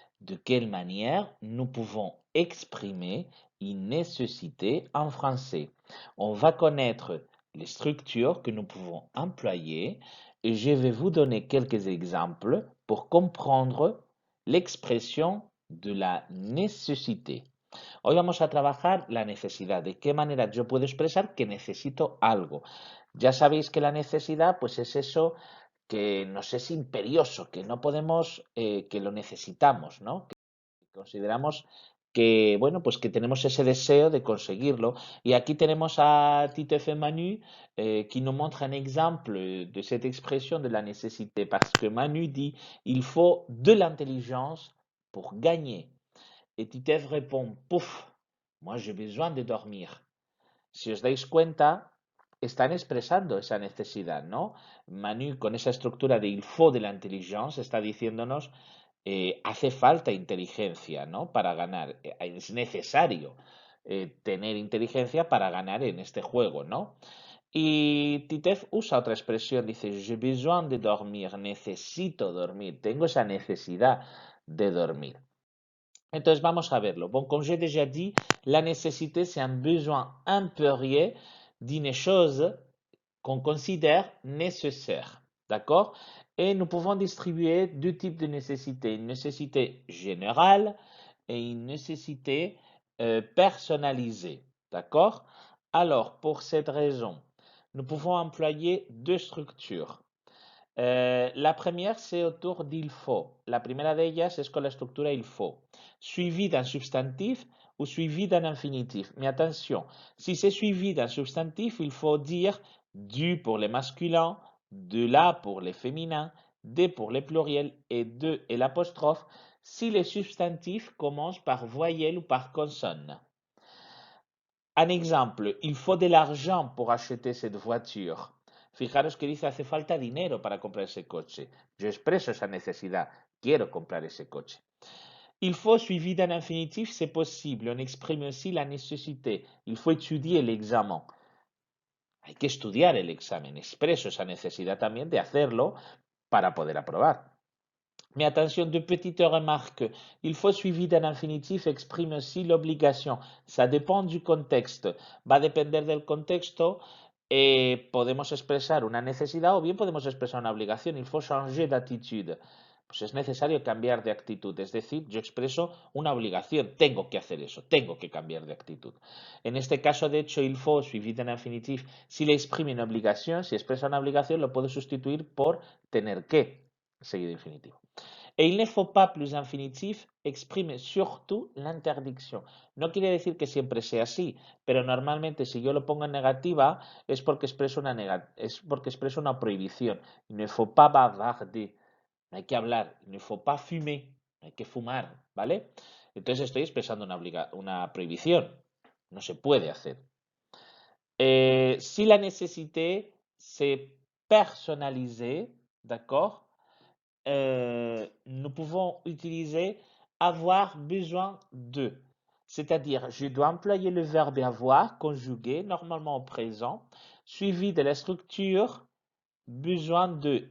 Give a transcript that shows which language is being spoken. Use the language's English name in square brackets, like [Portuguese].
[French] De quelle manière nous pouvons exprimer une nécessité en français? On va connaître les structures que nous pouvons employer et je vais vous donner quelques exemples pour comprendre l'expression de la nécessité. [Spanish] Hoy vamos a trabajar la necesidad, de qué manera yo puedo expresar que necesito algo. Ya sabéis que la necesidad, pues es eso que nos es imperioso, que no podemos, que lo necesitamos, ¿no? Que consideramos que, bueno, pues que tenemos ese deseo de conseguirlo. Y aquí tenemos a Tito F. [French] Manu qui nous montre un exemple de cette expression de la nécessité, parce que Manu dit, il faut de l'intelligence pour gagner. Et Titev répond, pouf, moi j'ai besoin de dormir. [Spanish] Si os dais cuenta, están expresando esa necesidad, ¿no? Manu, con esa estructura de [French] il faut de la intelligence, [Spanish] está diciéndonos, hace falta inteligencia, ¿no? Para ganar. Es necesario tener inteligencia para ganar en este juego, ¿no? Y Titev usa otra expresión, dice, [French] j'ai besoin de dormir, [Spanish] necesito dormir, tengo esa necesidad de dormir. Entonces vamos a verlo. [French] Bon, comme j'ai déjà dit, la nécessité, c'est un besoin impérieux d'une chose qu'on considère nécessaire. D'accord? Et nous pouvons distribuer deux types de nécessités. Une nécessité générale et une nécessité personnalisée. D'accord? Alors, pour cette raison, nous pouvons employer deux structures. La première, c'est autour d'il faut. [Spanish] La primera de ellas es con la estructura il faut, [French] suivi d'un substantif ou suivi d'un infinitif. Mais attention, si c'est suivi d'un substantif, il faut dire du pour les masculins, de la pour les féminins, des pour les pluriels et de et l'apostrophe si les substantifs commencent par voyelle ou par consonne. Un exemple, il faut de l'argent pour acheter cette voiture. [Spanish] Fijaros que dice hace falta dinero para comprar ese coche. Yo expreso esa necesidad. Quiero comprar ese coche. [French] Il faut suivi d'un infinitif, c'est possible. On exprime aussi la nécessité. Il faut étudier l'examen. [Spanish] Hay que estudiar el examen. Expreso esa necesidad también de hacerlo para poder aprobar. [French] Mais attention, deux petites remarques. Il faut suivi d'un infinitif exprime aussi l'obligation. Ça dépend du contexte. [Spanish] Va a depender del contexto. Podemos expresar una necesidad o bien podemos expresar una obligación. [French] Il faut changer d'attitude. [Spanish] Pues es necesario cambiar de actitud. Es decir, yo expreso una obligación. Tengo que hacer eso. Tengo que cambiar de actitud. En este caso, de hecho, [French] il faut suivi d'un infinitif. [Spanish] Si le exprime una obligación, si expresa una obligación, lo puedo sustituir por tener que, seguido infinitivo. [French] Et il ne faut pas plus infinitif exprime surtout l'interdiction. [Spanish] No quiere decir que siempre sea así, pero normalmente si yo lo pongo en negativa es porque expreso una prohibición. [French] Il ne faut pas bavarder. [Spanish] No hay que hablar. [French] Il ne faut pas fumer. [Spanish] No hay que fumar, ¿vale? Entonces estoy expresando una prohibición. No se puede hacer. [French] Si la nécessité, c'est personnalisé, d'accord? Nous pouvons utiliser avoir besoin de. C'est-à-dire, je dois employer le verbe avoir conjugué, normalement au présent, suivi de la structure besoin de.